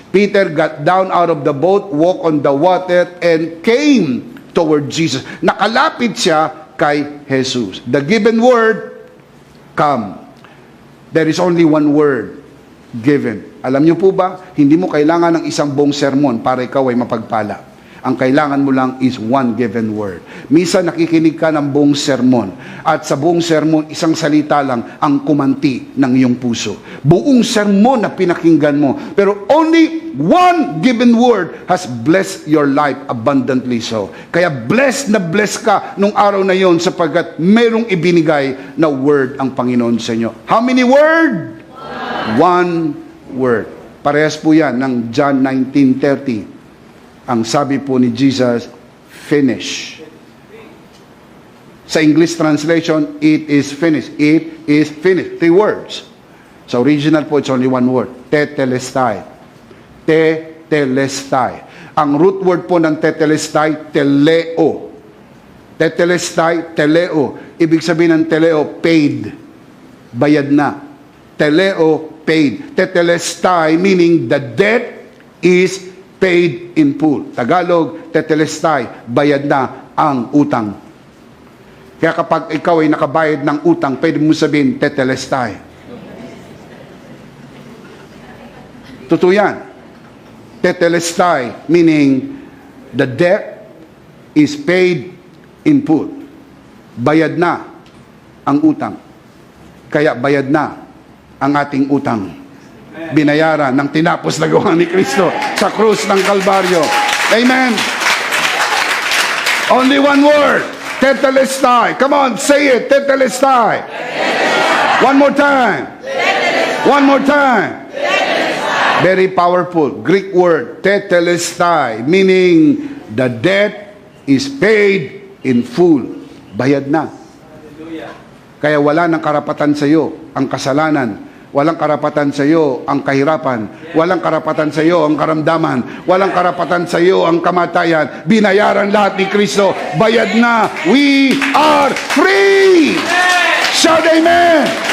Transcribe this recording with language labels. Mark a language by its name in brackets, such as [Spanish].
[English] Peter got down out of the boat, walked on the water, and came toward Jesus. [Filipino] Nakalapit siya kay Jesus. [English] The given word, come. There is only one word, given. [Filipino] Alam niyo po ba, hindi mo kailangan ng isang buong sermon para ikaw ay mapagpala. Ang kailangan mo lang [English] is one given word. [Filipino] Minsan nakikinig ka ng buong sermon at sa buong sermon, isang salita lang ang kumanti ng iyong puso. Buong sermon na pinakinggan mo. [English] Pero only one given word has blessed your life abundantly so. [Filipino] Kaya blessed ka nung araw na yon sapagkat merong ibinigay na word ang Panginoon sa inyo. [English] How many word? One word. [Filipino] Parehas po yan ng John 19:30. Ang sabi po ni Jesus, finish. [English] Sa English translation, it is finished. It is finished. 3 words. [Filipino] Sa original po, [English] it's only one word. [Greek] Tetelestai. Tetelestai. [Filipino] Ang root word po ng tetelestai, teleo. Tetelestai, teleo. Ibig sabihin ng teleo, paid. Bayad na. [Greek] Teleo, paid. [English] Tetelestai, meaning the debt is paid in full. [Filipino] Tagalog, tetelestai, bayad na ang utang. Kaya kapag ikaw ay nakabayad ng utang, pwede mo sabihin, tetelestai. Totoo yan. [English] Tetelestai, meaning the debt is paid in full. [Filipino] Bayad na ang utang. Kaya bayad na ang ating utang. Binayaran ng tinapos na gawa ni Kristo sa krus ng Kalbaryo. [English] Amen. Only one word. Tetelestai. Come on, say it. Tetelestai. One more time. One more time. Very powerful. Greek word, tetelestai, meaning the debt is paid in full. [Filipino] Bayad na. Kaya wala nang karapatan sa iyo ang kasalanan. Walang karapatan sa iyo ang kahirapan. Walang karapatan sa iyo ang karamdaman. Walang karapatan sa iyo ang kamatayan. Binayaran lahat ni Kristo. Bayad na. [English] We are free! Shout amen!